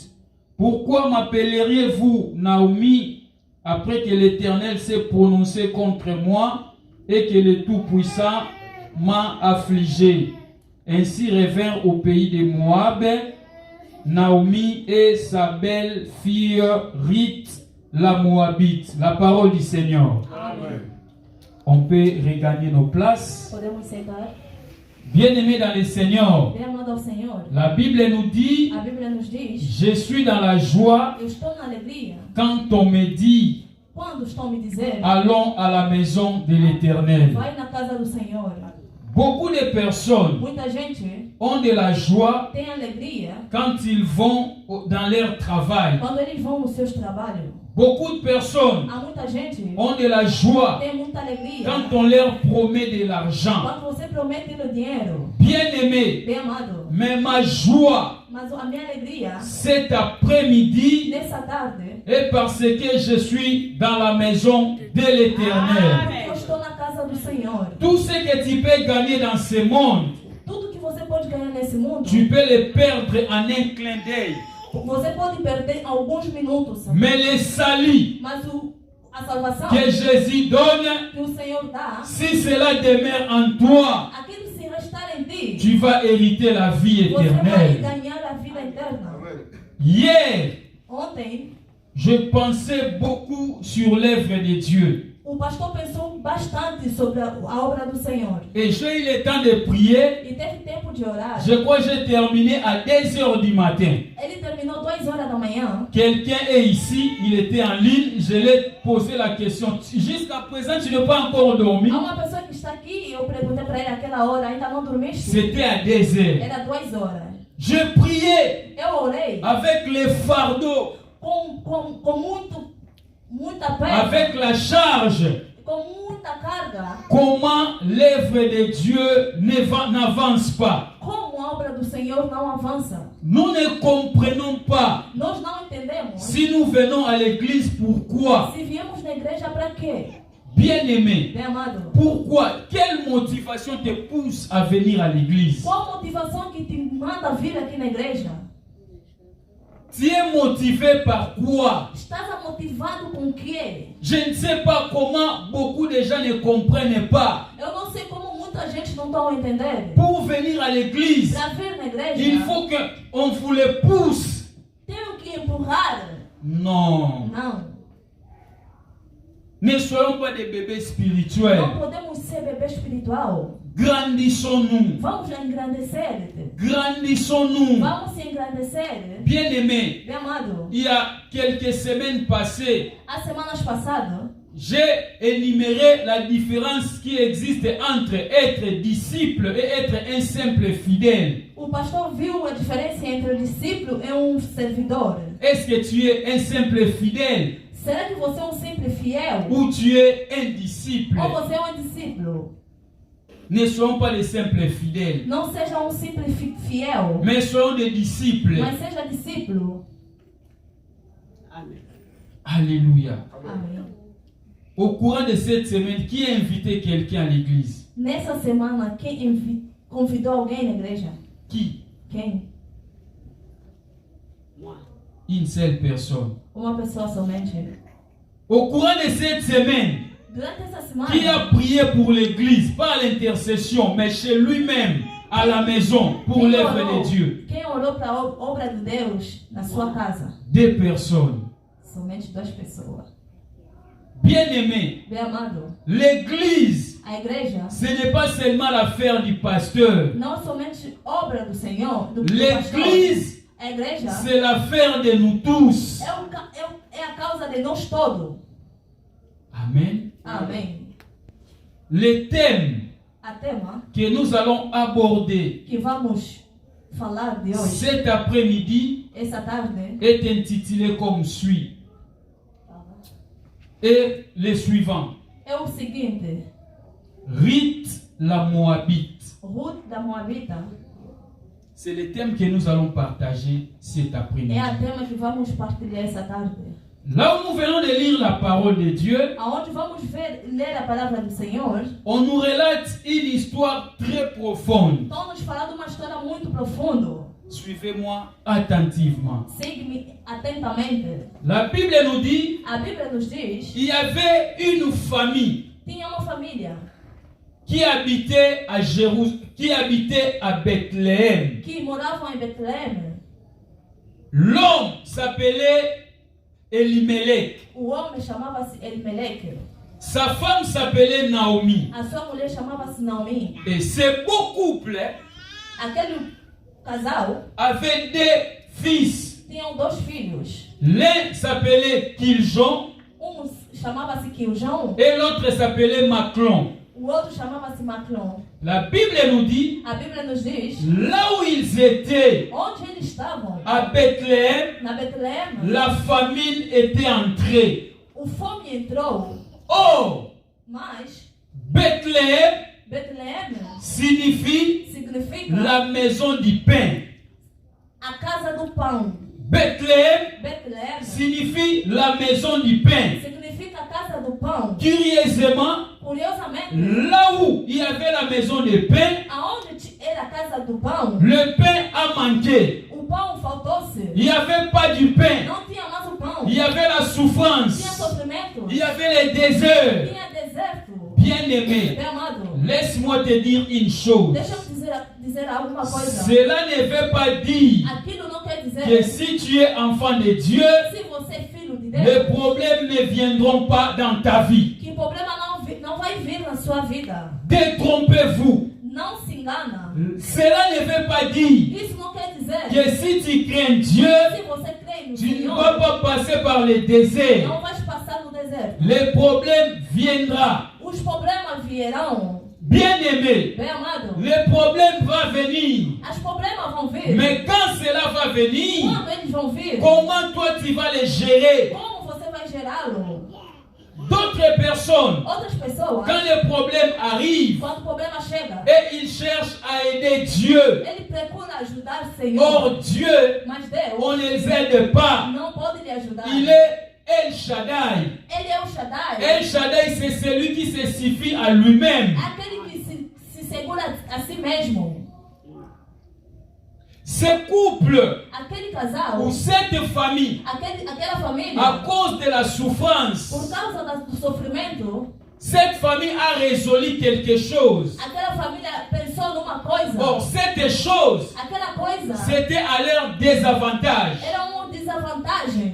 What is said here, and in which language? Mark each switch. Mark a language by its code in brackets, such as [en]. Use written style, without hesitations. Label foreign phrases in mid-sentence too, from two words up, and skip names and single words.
[fr] Pourquoi m'appelleriez-vous Naomi, après que l'Éternel s'est prononcé contre moi et que le Tout-Puissant m'a affligé? Ainsi revinrent au pays de Moab Naomi et sa belle-fille Ruth la Moabite. La parole du Seigneur. Amen. On peut regagner nos places. [pt] Podemos sentar. [fr] Bien-aimés dans le Seigneur, [pt] Bem amado ao Senhor. [fr] la Bible nous dit, [pt] A Bíblia nos diz: [fr] je suis dans la joie [pt] eu estou na alegria [fr] quand on me dit, [pt] quando estão me dizendo: [fr] allons à la maison de l'Éternel. [pt] vai na casa do Senhor. [fr] Beaucoup de personnes [pt] Muita gente [fr] ont de la joie [pt] tem alegria [fr] quand ils vont dans leur travail. [pt] quando eles vão nos seus trabalhos. [fr] Beaucoup de personnes [pt] Há muita gente [fr] ont de la joie [pt] tem muita alegria [fr] quand on leur promet de l'argent. [pt] quando você promete o dinheiro. [fr] Bien-aimé, [pt] Bem amado, [fr] mais ma joie [pt] mas a minha alegria [fr] cet après-midi [pt] nessa tarde [fr] est parce que je suis dans la maison de l'Éternel. [pt] porque eu estou na casa do Senhor. [fr] Tout ce que tu peux gagner dans ce monde, [pt] Tudo que você pode ganhar nesse mundo, [fr] tu peux le perdre en un clin d'œil. [pt] você pode perder alguns minutos, [fr] Mais le salut [pt] mas a salvação [fr] que Jésus donne, [pt] que o Senhor dá, [fr] si cela demeure en toi, [pt] aquilo se restar em ti, [fr] tu vas hériter la vie [pt] você vai [fr] éternelle. [pt] ganhar a vida eterna. [fr] Hier, [pt] Ontem, [fr] je pensais beaucoup sur l'œuvre de Dieu. [pt] o pastor pensou bastante sobre a obra do Senhor [fr] Et j'ai eu le temps de prier. [pt] e teve tempo de orar. [fr] Je crois que j'ai terminé à 2 heures du matin. [pt] Ele terminou 2 horas da manhã. [fr] Quelqu'un est ici, il était en ligne, je lui ai posé la question. Jusqu'à présent, tu n'es pas encore dormi. [pt] Há uma pessoa que está aqui e eu perguntei para ele aquela hora, ainda não dormiste? [fr] C'était à 2 heures. [pt] Era 2 horas. [fr] Je priais [pt] Eu orei [fr] avec les fardeaux, [pt] com muita pena, [fr] avec la charge. [pt] com muita carga. [fr] Comment l'œuvre de Dieu n'avance pas. [pt] Como a obra do Senhor não avança? [fr] Nous ne comprenons pas. [pt] Nós não entendemos. [fr] Si nous venons à l'église, pourquoi? [pt] Se viemos na igreja para quê? [fr] Bien-aimé, [pt] Bem amado, [fr] pourquoi? Quelle motivation te pousse à venir à l'église? [pt] qual motivação que te manda vir aqui na igreja? [fr] Tu es motivé par quoi? [pt] Estás motivado com o quê? [fr] Je ne sais pas comment beaucoup de gens ne comprennent pas. [pt] Eu não sei como muita gente não está a entender. [fr] Pour venir à l'église, [pt] Para vir na igreja, [fr] il faut qu'on vous le pousse. [pt] tenho que empurrar. [fr] Non. [pt] Não. [fr] Ne soyons pas des bébés spirituels. [pt] Não podemos ser bebê espiritual. [fr] Grandissons-nous. [pt] Vamos engrandecer. [fr] Grandissons-nous. [pt] Vamos se engrandecer. [fr] Bien-aimés, [pt] Bem amado, [fr] il y a quelques semaines passées, [pt] as semanas passadas, [fr] j'ai énuméré la différence qui existe entre être disciple et être un simple fidèle. [pt] o pastor viu a diferença entre o discípulo e servidor. [fr] Est-ce que tu es un simple fidèle [pt] Será que você é simple fiel? [fr] ou tu es un disciple? [pt] Ou você é discípulo? [fr] Ne soyons pas des simples fidèles, [pt] Não seja simple fiel, [fr] mais soyons des disciples. [pt] mas seja discípulo. [fr] Alléluia. [pt] Amém. [fr] Au courant de cette semaine, qui a invité quelqu'un à l'église? [pt] Nessa semana, quem convidou alguém na igreja? [fr] Qui? [pt] Quem? [fr] Une seule personne. [pt] Uma pessoa somente. [fr] Au courant de cette semaine, [pt] Durante essa semana, [fr] qui a prié pour l'église, pas à l'intercession, mais chez lui-même, à la maison, pour [pt] quem [fr] l'œuvre [pt] orou? [fr] de Dieu? [pt] Quem orou para a obra de Deus na sua casa? [fr] 2 personnes. [pt] Somente 2 pessoas. [fr] Bien-aimés, [pt] Bem amado, [fr] l'église, [pt] a igreja [fr] ce n'est pas seulement l'affaire du pasteur. [pt] não é somente obra do Senhor, do pastor. [fr] L'église, [pt] A igreja [fr] c'est l'affaire de nous tous. [pt] é a causa de nós todos. [fr] Amen. [pt] Amém. [fr] Le thème [pt] A tema [fr] que nous allons aborder [pt] que vamos falar de hoje, [fr] cet après-midi [pt] essa tarde, [fr] est intitulé comme suit. Et le suivant. [pt] é o seguinte: [fr] Ruth la Moabite. [pt] Ruth da Moabita. [fr] C'est le thème que nous allons partager cet après-midi. [pt] É a tema que vamos partilhar essa tarde. [fr] Là où nous venons de lire la parole de Dieu, [pt] Aonde vamos ler a palavra do Senhor, [fr] on nous relate une histoire très profonde. [pt] estão nos falando uma história muito profunda. [fr] Suivez-moi attentivement. [pt] Siga-me atentamente. [fr] La Bible nous dit, [pt] A Bíblia nos diz, [fr] il y avait une famille [pt] tinha uma família [fr] qui habitait à qui habitait à Bethléem. [pt] que moravam em Betlehem. [fr] L'homme s'appelait Elimelech. [pt] O homem chamava-se Elimeleque. [fr] Sa femme s'appelait Naomi. [pt] A sua mulher chamava-se Naomi. [fr] Et ces beaux couples [pt] Aquele casal [fr] avaient des fils. [pt] tinham 2 filhos. [fr] L'un s'appelait Kiljon [pt] Chamava-se Quiljão, [fr] et l'autre s'appelait Maclon. [pt] o outro chamava-se Maclon. [fr] La Bible nous dit, [pt] A Bíblia nos diz, [fr] là où ils étaient, [pt] onde eles estavam, [fr] à Bethléem, [pt] na Betlehem, [fr] la famine était entrée. [pt] o fome entrou, [fr] Or, [pt] mas [fr] Bethléem [pt] Betlehem [fr] signifie [pt] significa [fr] la maison du pain. [pt] a casa do pão. [fr] Bethléem [pt] Betlehem [fr] signifie la maison du pain. [pt] significa a casa do pão. [fr] Curieusement, [pt] Curiosamente, [fr] là où il y avait la maison de pain, [pt] aonde era a casa do pão, [fr] le pain a manqué. [pt] o pão faltou-se. [fr] Il n'y avait pas du pain. [pt] Não tinha mais o pão. [fr] Il y avait la [pt] Tinha [fr] souffrance. [pt] sofrimento. [fr] Il y avait les déserts. [pt] Tinha deserto. [fr] Bien-aimé, [pt] Bem amado, [fr] laisse-moi te dire une chose. [pt] deixa eu dizer alguma coisa. [fr] Cela ne veut pas dire [pt] Aquilo não quer dizer [fr] que si tu es enfant de Dieu, [pt] se você é filho de [fr] les [pt] Deus, [fr] problèmes ne viendront pas dans ta vie. [pt] que problema não vai vir na sua vida. [fr] Détrompez-vous. [pt] Não se engana. [fr] Cela ne veut pas dire [pt] Isso não quer dizer [fr] que si tu crains Dieu, [pt] se você crê no [fr] tu ne [pt] Senhor, [fr] vas pas passer par les déserts. [pt] não vai passar no deserto. [fr] Les problèmes viendront. [pt] Os problemas virão. [fr] Bien-aimé, [pt] Bem amado, [fr] les problèmes vont venir. [pt] os problemas vão vir. [fr] Mais quand cela va venir, [pt] Quando eles vão vir, [fr] comment toi tu vas les gérer? [pt] como você vai gerá-lo? [fr] D'autres personnes, [pt] Outras pessoas, [fr] quand les problèmes arrivent [pt] quando o problema chega, [fr] et ils cherchent à aider Dieu, [pt] ele procura ajudar o Senhor. [fr] or Dieu, [pt] Mas Deus [fr] on ne les aide pas. [pt] não pode lhe ajudar. [fr] Il est El Shaddai. [pt] Ele é o Shaddai. [fr] El Shaddai, c'est celui qui se suffit à lui-même. [pt] Aquele que se segura a si mesmo. [fr] Ce couple [pt] Aquele casal, [fr] ou cette famille, [pt] aquela família, [fr] à cause de la souffrance, [pt] por causa do sofrimento, [fr] cette famille a résolu quelque chose. [pt] aquela família pensou numa coisa. [fr] Or, cette chose, [pt] Aquela coisa [fr] c'était à leur désavantage. [pt] era uma desvantagem.